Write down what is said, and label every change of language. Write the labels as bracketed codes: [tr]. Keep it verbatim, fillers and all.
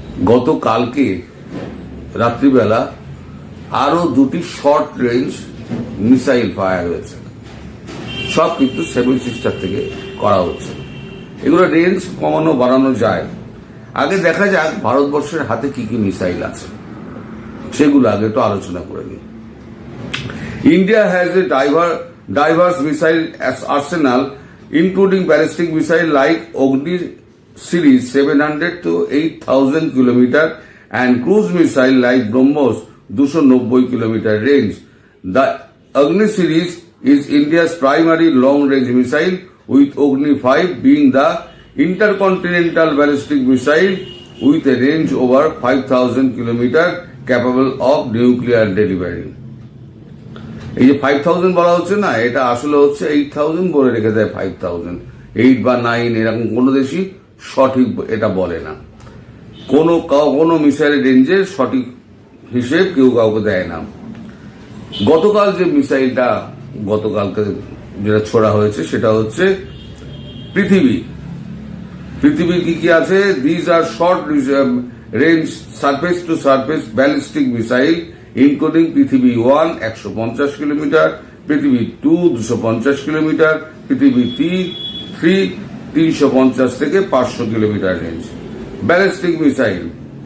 [bn] গতকালকে রাত্রিবেলা আরো দুটি শর্ট রেঞ্জ মিসাইল ফায়ার হয়েছে, সব কিন্তু সেভেন সিস্টার থেকে করা হচ্ছে। এগুলো রেঞ্জ কমানো বাড়ানো যায়। আগে দেখা যাক ভারতবর্ষের হাতে কি কি মিসাইল আছে, সেগুলো আগে একটু আলোচনা করে নিই। [en] India has a diver, diverse missile as- arsenal, including ballistic missile like Agni series seven hundred to eight thousand kilometer and cruise missile like BrahMos two hundred ninety kilometer range. The Agni series is India's primary long-range missile, with Agni five being the intercontinental ballistic missile with a range over five thousand kilometer, capable of nuclear delivery. [bn] এই যে five thousand বলা হচ্ছে না, এটা আসলে হচ্ছে eight thousand বলে রেখে দেয় ফাইভ থাউজেন্ড এইট বা নাইন, এরকম কোনো দেশই সঠিক এটা বলে না, কোনো কাউ- কোনো মিসাইলের রেঞ্জের সঠিক হিসেব কেউ কাউকে দেয় না। গতকাল যে মিসাইলটা গতকালকে যেটা ছোড়া হয়েছে সেটা হচ্ছে পৃথিবী পৃথিবীর কি কি আছে, [en] these are short range surface to surface ballistic missile including [bn] পৃথিবী ওয়ান একশো পঞ্চাশ কিলোমিটার, পৃথিবী টু দুশো পঞ্চাশ কিলোমিটার, পৃথিবী থ্রি তিনশো পঞ্চাশ থেকে পাঁচশো কিলোমিটার রেঞ্জ ব্যালিস্টিক মিসাইল।